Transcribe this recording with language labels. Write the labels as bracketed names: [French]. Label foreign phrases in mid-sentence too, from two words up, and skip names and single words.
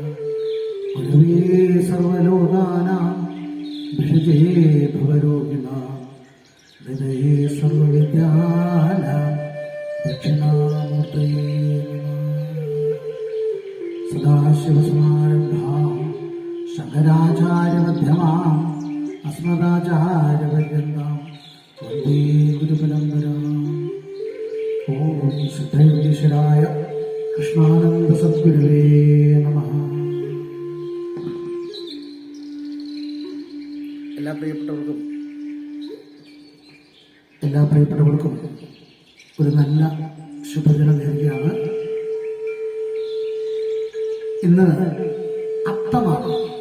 [Sanskrit] गुरुवे सर्वलोकानां भिषजे भवरोगिणां हृदये सर्वविद्यानां दक्षिणामूर्तये सदाशिवसमारम्भां शङ्कराचार्यमध्यमाम् अस्मदाचार्यपर्यन्तां वन्दे गुरुपरम्पराम्। ॐ सिद्धयोगीश्वराय कृष्णानन्दसद्गुरुवे नमः। [Malayalam] എല്ലാ പ്രിയപ്പെട്ടവർക്കും ഒരു നല്ല ശുഭദിനം നേരുകയാണ്. ഇന്ന് അത്തമാണ്.